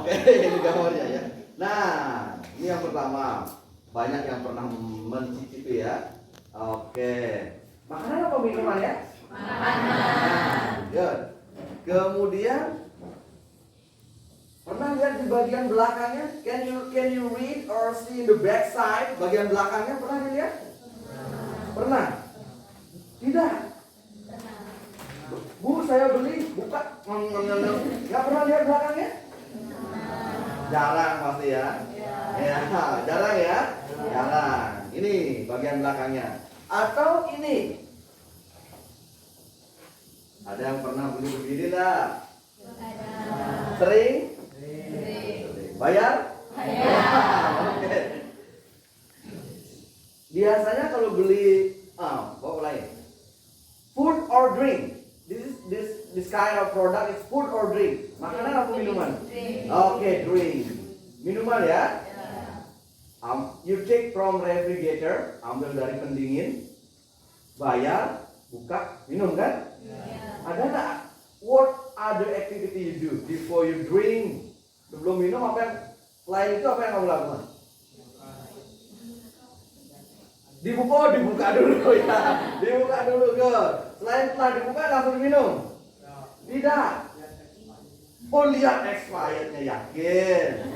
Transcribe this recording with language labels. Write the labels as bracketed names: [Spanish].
[Indonesian] Oke, ini gambarnya ya. Nah, ini yang pertama. Banyak yang pernah mencicipi ya. Oke. Makanan apa minuman ya? Makanan. Good. Kemudian pernah lihat di bagian belakangnya? [English] Can you read or see the back side? [Indonesian] Bagian belakangnya pernah dilihat? Pernah? Tidak. Bu, saya beli, buka. Nggak pernah lihat belakangnya? Jarang pasti ya. Ya, jarang ya? Jarang. Ini bagian belakangnya. Atau ini. Ada yang pernah beli begini enggak? Sering? Bayar? Oke. Biasanya kalau beli bawa lain. [English] Food or drink. This kind of product is food or drink. [Indonesian] Makanan atau minuman? Oke, drink. Minuman ya? [English] You take from refrigerator, [Indonesian] ambil dari pendingin, bayar, buka, minum kan? Ada nggak? [English] What other activity you do before you drink? [Indonesian] Sebelum minum apa yang lain itu apa yang kamu lakukan? Dibuka dulu ya. Dibuka dulu ke. Selain setelah dibuka langsung minum. Tidak. Oh, lihat expirednya, yakin.